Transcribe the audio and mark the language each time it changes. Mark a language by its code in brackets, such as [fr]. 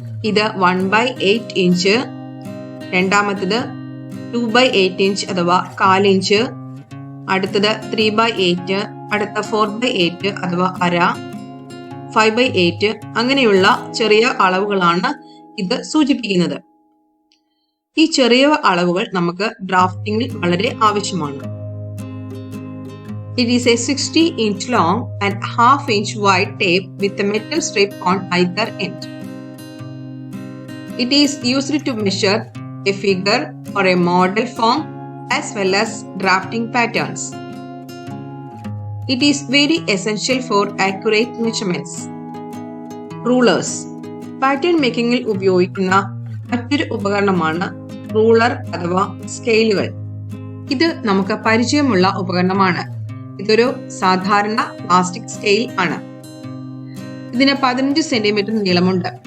[ml] ഇത് 1/8 ഇഞ്ച്, രണ്ടാമത്തത് 2/8 ഇഞ്ച് അഥവാ 1/4 ഇഞ്ച്, അടുത്തത് 3/8, അടുത്ത 4/8 അഥവാ അര, 5/8 അങ്ങനെയുള്ള ചെറിയ അളവുകളാണ് ഇത് സൂചിപ്പിക്കുന്നത്. ഈ ചെറിയ അളവുകൾ നമുക്ക് ഡ്രാഫ്റ്റിംഗിൽ വളരെ ആവശ്യമാണ്. [en] It is a 60 inch long and 1/2 inch wide tape with a metal strip on either end. It is used to measure a figure or a model form as well as drafting patterns. It is very essential for accurate measurements. Rulers. [ml] Pattern മേക്കിംഗിൽ ഉപയോഗിക്കുന്ന മറ്റൊരു ഉപകരണമാണ് ruler അഥവാ സ്കെയിലുകൾ. ഇത് നമുക്ക് പരിചയമുള്ള ഉപകരണമാണ്. ഇതൊരു സാധാരണ പ്ലാസ്റ്റിക് സ്കെയിൽ ആണ്. ഇതിന് 15 സെന്റിമീറ്റർ നീളമുണ്ട്.